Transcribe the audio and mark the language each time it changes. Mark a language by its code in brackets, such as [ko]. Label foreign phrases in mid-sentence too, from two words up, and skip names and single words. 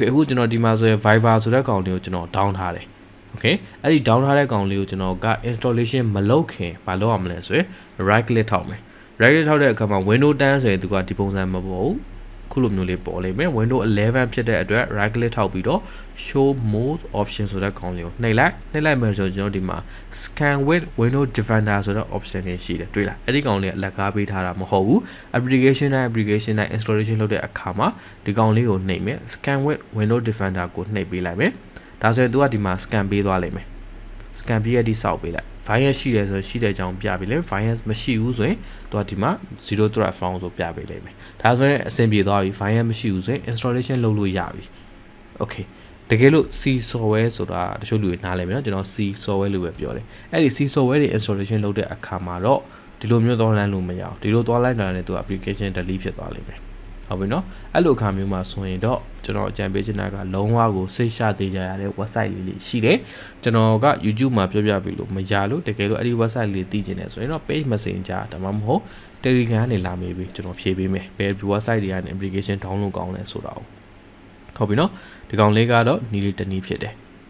[my] အခုကျွန်တော်ဒီမှာဆိုရင် Viber ဆိုတဲ့ကောင်လေးကိုကျွန်တော် down ထားတယ် okay အဲ့ဒီ down ထားတဲ့ကောင်လေးကိုကျွန်တော်က installation မလုပ်ခင်မလုပ်ရမလဲဆိုရင် [en] right click [my] ထောက်မယ် [en] right click [my] ထောက်တဲ့အခါမှာ Windows 10ဆိုရင်သူကဒီပုံစံမပေါ်ဘူးခုလိုမျိုးလေးပေါ်လိမ့်မယ် Windows 11ဖြစ်တဲ့အတွက် [en] right click [my] ထောက်ပြီးတော့ [en] show more option [my] ဆိုတဲ့ကောင်လေးကိုနှိပ် လိုက်မယ်ဆိုတော့ကျွန်တော်ဒီမှာ [en] scan with Windows Defender [my] ဆိုတဲ့ option တွေရှိတယ်တွေ့လားအဲ့ဒီကောင်လေးကလက်ကားပေးထားတာမဟုတ်ဘူး application တိုင်း installation လုပ်တဲ့အခါမှာဒီကောင်လေးကိုနှိပ်မယ် [en] scan with Windows Defender [my] ကိုနှိပ်ပေးလိုက်မယ်ဒါဆိုရင် तू ကဒီမှာ scan ပေးသွားလိမ့်မယ် scan ပြီးရတဲ့စောက်ပေးလိုက် virus ရှိတယ်ဆိုရှိတဲ့အကြောင်းပြပေးလိမ့် virus မရှိဘူးဆိုရင် तू ကဒီမှာ [en] zero threat found [my] ဆိုပြပေးလိမ့်မယ်ဒါဆိုရင်အဆင်ပြေသွားပြီ virus မရှိဘူးဆိုရင် installation လုပ် လို့ရပြီ okay တကယ်လို့ [en] C software [my] ဆိုတာတချို့လူတွေနားလည်မယ်နော်ကျွန်တော် [en] C software [my] လို့ပဲပြောတယ်အဲ့ဒီ [en] C software [my] တွေ installation လုပ်တဲ့အခါမှာတော့ ဒီလိုမျိုးသွားလိုက်လို့မရအောင်ဒီလိုသွားလိုက်တာနဲ့ तू [en] application delete [my] ဖြစ်သွားလိမ့်မယ်ဟုတ်ပြီနော်အဲ့လိုအခါမျိုးမှာဆိုရင်တော့ကျွန်တော်အကြံပေးချင်တာကလုံးဝကိုစိတ်ရှသေးကြရတဲ့ website လေးရှိတယ်ကျွန်တော်က YouTube မှာပြောပြပေးလို့မရလို့တကယ်လို့အဲ့ဒီ website လေးသိချင်တယ်ဆိုရင်တော့ [en] page messenger [my] ဒါမှမဟုတ် Telegram ကနေလာမေးပြီးကျွန်တော်ဖြေပေးမယ်ဘယ် website တွေကနေ [en] application download [my] ကောင်းလဲဆိုတာဟုတ်ပြီနော်ဒီကောင်လေးကတော့နီးလေးတနည်းဖြစ်တယ်